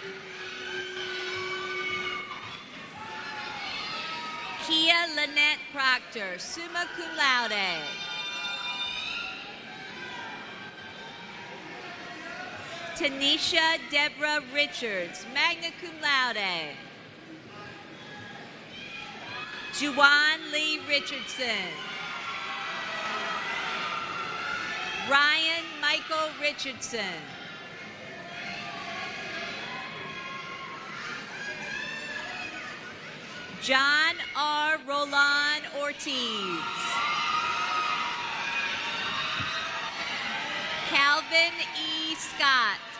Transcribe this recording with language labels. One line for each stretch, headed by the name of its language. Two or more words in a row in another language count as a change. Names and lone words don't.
English: Kia Lynette Proctor,
Latin: summa cum laude.
English: Tanisha Deborah Richards,
Latin: magna cum laude.
English: Juwan Lee Richardson. Ryan Michael Richardson. John R. Roland Ortiz. Calvin E. Scott.